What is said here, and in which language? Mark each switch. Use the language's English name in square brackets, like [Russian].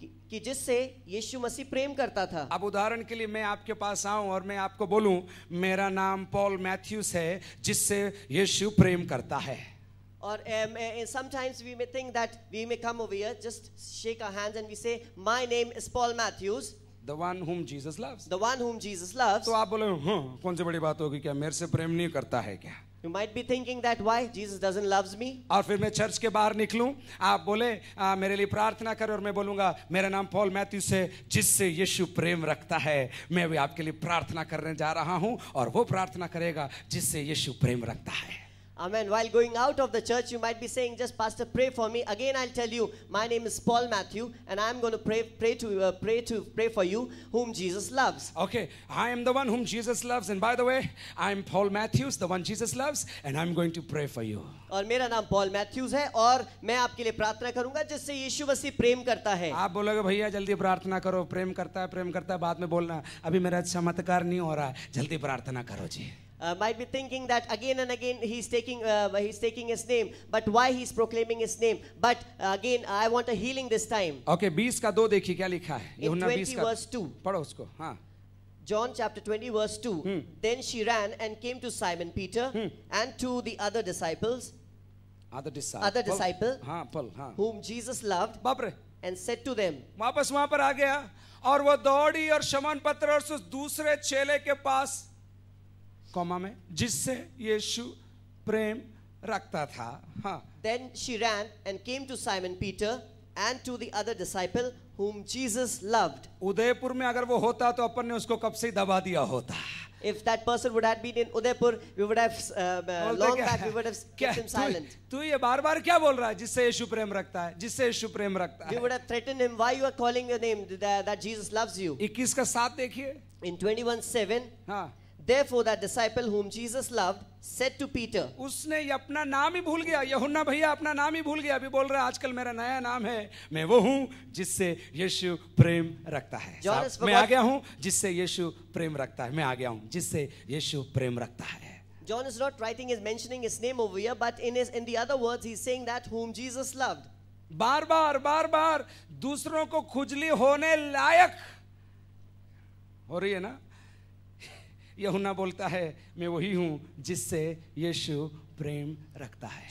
[Hindi] कि जिससे यीशु मसीह प्रेम करता था. अब उदाहरण के लिए मैं आपके पास आऊं और मैं आपको बोलूं मेरा नाम पॉल मैथ्यूस है जिससे यीशु प्रेम करता है. [English] Or sometimes we may think that we may come over here, just shake our hands and we say, my name is Paul Matthews. The one whom Jesus loves. The one whom Jesus loves. [Hindi] तो आप बोले कौन सी बड़ी बात होगी, क्या मेरे से प्रेम नहीं करता है क्या? [English] You might be thinking that why Jesus doesn't loves me. [Hindi] और फिर मैं चर्च के बाहर निकलूं, आप बोले मेरे लिए प्रार्थना करो और मैं बोलूंगा मेरा नाम पॉल मैथ्यूस है जिससे यीशु प्रेम रखता है. मैं भी आपके लिए प्रार्थना करने जा रहा हूं और वो प्रार्थना करेगा जिससे यीशु प्रेम रखता है. [English] Amen. While going out of the church, you might be saying, just Pastor, pray for me. Again, I'll tell you, my name is Paul Matthew, and I'm going to pray for you, whom Jesus loves. Okay, I am the one whom Jesus loves, and by the way, I'm Paul Matthews, the one Jesus loves, and I'm going to pray for you. [Hindi] और मेरा नाम Paul Mathews है और मैं आपके लिए प्रार्थना करूंगा जिससे यीशु मसीह प्रेम करता है. आप बोलोगे भैया जल्दी प्रार्थना करो, प्रेम करता है बाद में बोलना, अभी मेरा चमत्कार नहीं हो रहा है, जल्दी प्रार्थना करो जी. [English] Might be thinking that again and again he's taking his name, but why he's proclaiming his name? But again, I want a healing this time. Okay, [Hindi] 20 का 2 देखिए क्या लिखा है. [English] In 20 verse 2. [Hindi] पढ़ो उसको. हाँ. [English] John chapter 20 verse 2. Then she ran and came to Simon Peter and to the other disciples. Other disciple. [Hindi] हाँ, Paul. हाँ. [English] Whom Jesus loved. [Hindi] बाप रे. [English] And said to them. [Hindi] वापस वहाँ पर आ गया और वो दौड़ी और शमौन पतरस उस दूसरे चेले के पास कॉमा में जिससे यीशु प्रेम रखता था. हाँ. [English] Then she ran and came to Simon Peter and to the other disciple whom Jesus loved. [Hindi] Udaipur में अगर वो होता तो अपन ने उसको कब से दबा दिया होता. [English] If that person would have been in Udaipur, we would have long back we would have kept him silent. [Hindi] तू ये बार-बार क्या बोल रहा है जिससे यीशु प्रेम रखता है, जिससे यीशु प्रेम रखता है. [English] We would have threatened him, why you are calling your name that Jesus loves you. [Hindi] 21 का 7 देखिए. [English] In 21:7. [Hindi] हाँ. [English] Therefore that disciple whom Jesus loved said to Peter. [Hindi] उसने ये अपना नाम ही भूल गया. यूहन्ना भैया अपना नाम ही भूल गया. अभी बोल रहा है आजकल मेरा नया नाम है, मैं वो हूँ जिससे यीशु प्रेम रखता है. मैं आ गया हूँ जिससे यीशु प्रेम रखता है. मैं आ गया हूँ जिससे यीशु प्रेम रखता है. [English] John is not mentioning his name over here, but in the other words he's saying that whom Jesus loved. [Hindi] बार बार दूसरों को खुजली होने लायक हो रही है ना. यूहन्ना बोलता है मैं वही हूँ जिससे यीशु प्रेम रखता है.